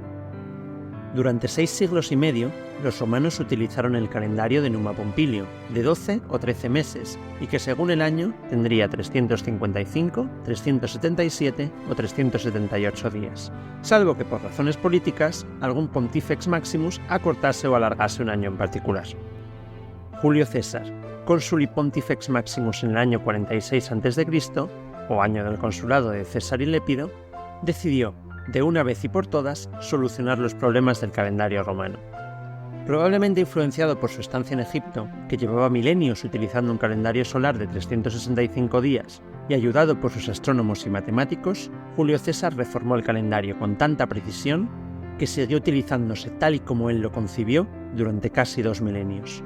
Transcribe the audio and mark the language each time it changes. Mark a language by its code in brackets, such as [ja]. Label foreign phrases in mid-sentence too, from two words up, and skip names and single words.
[es] Durante 6 siglos y medio, los romanos utilizaron el calendario de Numa Pompilio, de 12 o 13 meses, y que según el año tendría 355, 377 o 378 días, salvo que por razones políticas algún [la] Pontifex Maximus [es] acortase o alargase un año en particular. Julio César, cónsul y [la] Pontifex Maximus [es] en el año 46 a.C., o año del consulado de César y Lépido, decidió, de una vez y por todas, solucionar los problemas del calendario romano. Probablemente influenciado por su estancia en Egipto, que llevaba milenios utilizando un calendario solar de 365 días, y ayudado por sus astrónomos y matemáticos, Julio César reformó el calendario con tanta precisión que siguió utilizándose tal y como él lo concibió durante casi 2 milenios.